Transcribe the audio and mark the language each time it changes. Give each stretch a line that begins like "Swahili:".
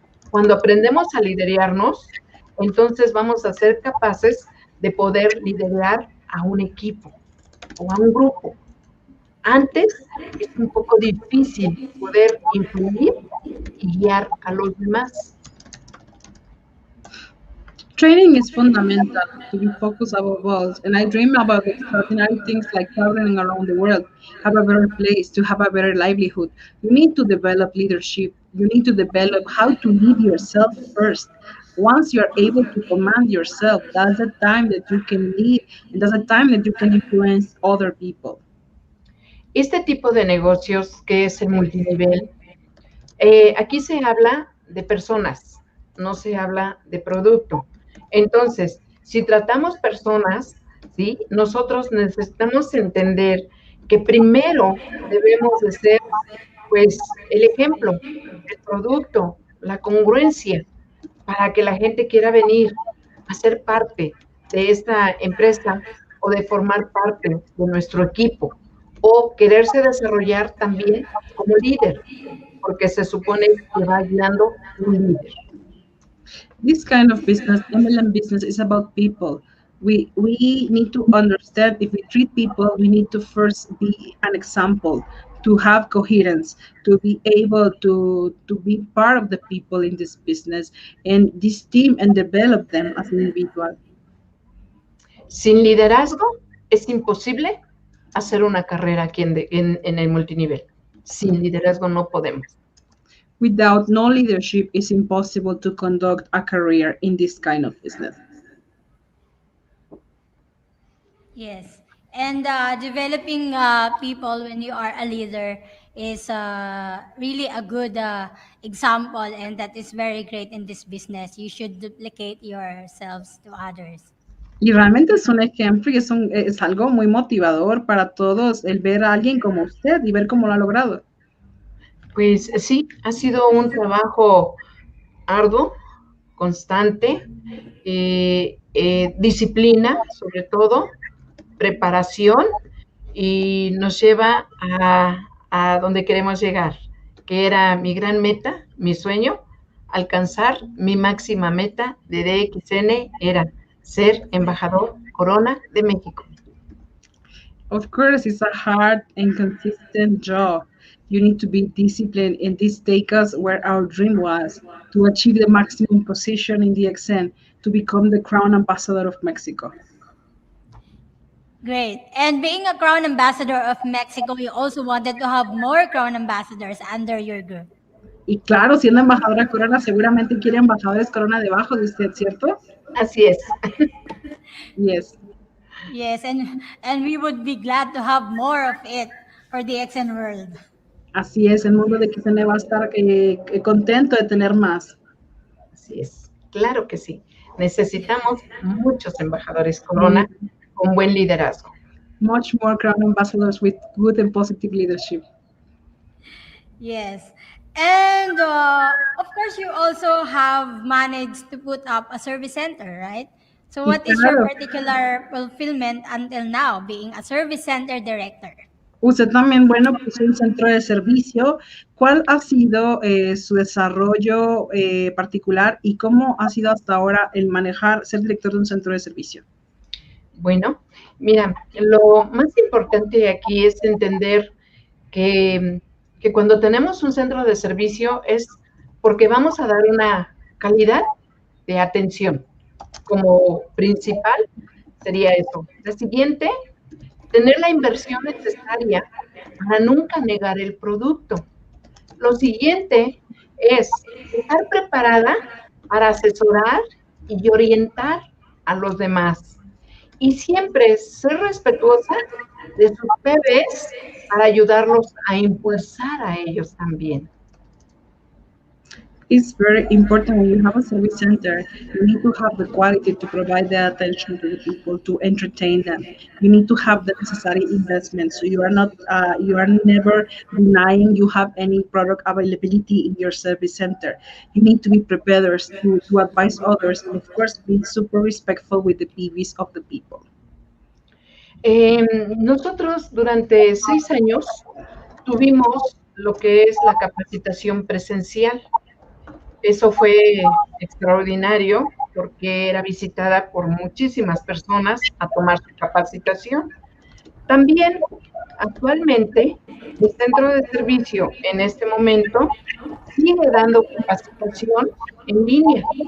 Spanish: Cuando aprendemos a liderarnos, entonces vamos a ser capaces de poder liderar a un equipo o a un grupo. Antes es un poco difícil poder influir y guiar a los demás.
English: Training is fundamental to be focused above all, and I dream about extraordinary things like traveling around the world, have a better place, to have a better livelihood. You need to develop leadership. You need to develop how to lead yourself first. Once you're able to command yourself, that's the time that you can lead, and that's the time that you can influence other people.
Spanish: Este tipo de negocios que es el multinivel, aquí se habla de personas, no se habla de producto. Entonces, si tratamos personas, ¿sí? Nosotros necesitamos entender que primero debemos de ser, pues, el ejemplo, el producto, la congruencia, para que la gente quiera venir a ser parte de esta empresa o de formar parte de nuestro equipo o quererse desarrollar también como líder, porque se supone que va guiando un líder.
English: This kind of business, MLM business, is about people. We need to understand if we treat people, we need to first be an example, to have coherence, to be able to be part of the people in this business and this team and develop them as an individual.
Spanish: Sin liderazgo es imposible hacer una carrera aquí en el multinivel. Sin liderazgo no podemos.
English: Without no leadership, it's impossible to conduct a career in this kind of business. Yes. And developing people when you are a leader is really a good example, and that is very great in this business. You should duplicate yourselves to others.
Spanish: Y realmente es un ejemplo y es algo muy motivador para todos el ver a alguien como usted y ver cómo lo ha logrado. Pues sí, ha sido un trabajo arduo, constante, disciplina sobre todo, preparación y nos lleva a donde queremos llegar, que era mi gran meta, mi sueño, alcanzar mi máxima meta de DXN era ser embajador Corona de México.
English: Of course, it's a hard and consistent job. You need to be disciplined, and this takes us where our dream was to achieve the maximum position in DXN, to become the crown ambassador of Mexico. Great. And being a crown ambassador of Mexico, you also wanted to have more crown ambassadors under your group.
Spanish: Y claro, siendo embajadora Corona, seguramente quiere embajadores Corona debajo de usted, ¿cierto? Así es.
English: Yes. Yes, and we would be glad to have more of it for the DXN world.
Spanish: Así es, el mundo de XN va a estar contento de tener más. Así es, claro que sí. Necesitamos muchos embajadores Corona con buen liderazgo.
English: Much more crown ambassadors with good and positive leadership. Yes. And of course, you also have managed to put up a service center, right? So what is your particular fulfillment until now, being a service center director?
Spanish: Usted también, bueno, puso un centro de servicio. ¿Cuál ha sido su desarrollo particular y cómo ha sido hasta ahora el manejar, ser director de un centro de servicio? Bueno, mira, lo más importante aquí es entender que cuando tenemos un centro de servicio es porque vamos a dar una calidad de atención. Como principal sería eso. La siguiente, tener la inversión necesaria para nunca negar el producto. Lo siguiente es estar preparada para asesorar y orientar a los demás. Y siempre ser respetuosa de sus bebés para ayudarlos a impulsar a ellos también.
English: It's very important when you have a service center, you need to have the quality to provide the attention to the people, to entertain them. You need to have the necessary investment, so you are not, you are never denying you have any product availability in your service center. You need to be prepared to advise others, and of course, be super respectful with the PVs of the people.
Spanish: Nosotros durante 6 años tuvimos lo que es la capacitación presencial. Eso fue extraordinario porque era visitada por muchísimas personas a tomar su capacitación. También, actualmente, el centro de servicio en este momento sigue dando capacitación en línea.